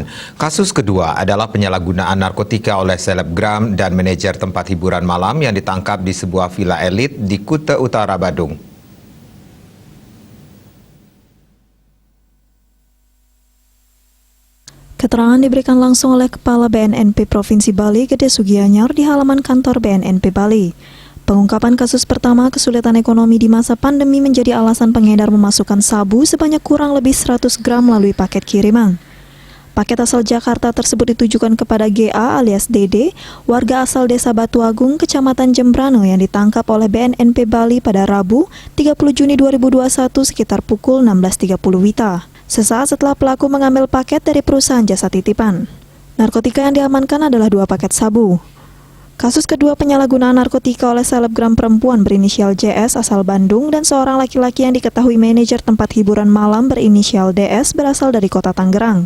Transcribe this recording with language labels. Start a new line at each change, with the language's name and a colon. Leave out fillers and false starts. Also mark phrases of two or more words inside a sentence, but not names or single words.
Indonesian: Kasus kedua adalah penyalahgunaan narkotika oleh selebgram dan manajer tempat hiburan malam yang ditangkap di sebuah villa elit di Kuta Utara, Badung. Keterangan diberikan langsung oleh Kepala BNNP Provinsi Bali, Gede Sugianyar, di halaman kantor BNNP Bali. Pengungkapan kasus pertama, kesulitan ekonomi di masa pandemi menjadi alasan pengedar memasukkan sabu sebanyak kurang lebih 100 gram melalui paket kiriman. Paket asal Jakarta tersebut ditujukan kepada GA alias Dede, warga asal Desa Batu Agung, Kecamatan Jembrano yang ditangkap oleh BNNP Bali pada Rabu, 30 Juni 2021 sekitar pukul 16.30 WITA. Sesaat setelah pelaku mengambil paket dari perusahaan jasa titipan. Narkotika yang diamankan adalah 2 paket sabu. Kasus kedua, penyalahgunaan narkotika oleh selebgram perempuan berinisial JS asal Bandung dan seorang laki-laki yang diketahui manajer tempat hiburan malam berinisial DS berasal dari kota Tangerang.